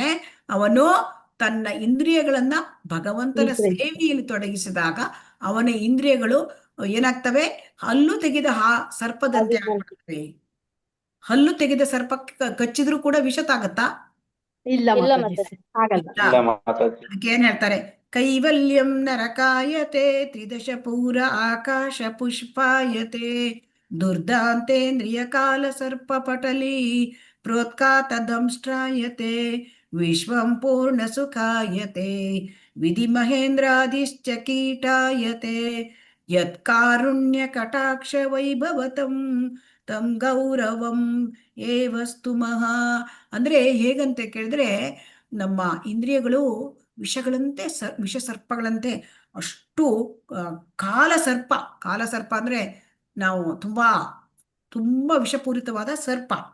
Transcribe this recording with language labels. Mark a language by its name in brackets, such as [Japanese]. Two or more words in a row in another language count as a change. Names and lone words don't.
[Kannada] ಅವನು ತನ್ನ ಇಂದ್ರಿಯಗಳನ್ನ ಭಗವಂತನ ಸೇವೆಯಲ್ಲಿ ತೊಡಗಿಸಿದಾಗ ಅವನ ಇಂದ್ರಿಯಗಳು ಏನಾಗ್ತವೆ? ಹಲ್ಲು ತೆಗೆದ ಸರ್ಪದಂತೆ ಆಗ್ಬಿಡ್ತವೆ. ಹಲ್ಲು ತೆಗೆದ ಸರ್ಪಕ್ಕೆ ಕಚ್ಚಿದ್ರು ಕೂಡ ವಿಷ ತಾಗತ್ತಾ? ಇಲ್ಲ, ಅದಕ್ಕೆ ಏನ್ ಹೇಳ್ತಾರೆ? [Sanskrit] ಕೈವಲ್ಯಂ ನರಕಾಯತೆ ತ್ರಿದಶ ಪೂರ ಆಕಾಶ ಪುಷ್ಪಾಯತೆ ದುರ್ದಾಂತೇಂದ್ರಿಯ ಕಾಲ ಸರ್ಪ ಪಟಲಿ ಪ್ರೋತ್ಕಾತ ದಂಷ್ಟ್ರಾಯತೆ ವಿಶ್ವಂ ಪೂರ್ಣ ಸುಖಾಯತೆ ವಿಧಿ ಮಹೇಂದ್ರಾದಿಶ್ಚ ಕೀಟಾಯತೆ ಯತ್ಕಾರುಣ್ಯ ಕಟಾಕ್ಷ ವೈಭವತಂ ತಂ ಗೌರವಂ ಏವಸ್ತು ಮಹಾ. [Kannada] ಅಂದ್ರೆ ಹೇಗಂತ ಕೇಳಿದ್ರೆ, ನಮ್ಮ ಇಂದ್ರಿಯಗಳು ವಿಷಗಳಂತೆ ವಿಷ ಸರ್ಪಗಳಂತೆ ಅಷ್ಟು ಕಾಲಸರ್ಪ ಅಂದ್ರೆ ನಾವು ತುಂಬಾ ವಿಷಪೂರಿತವಾದ ಸರ್ಪ.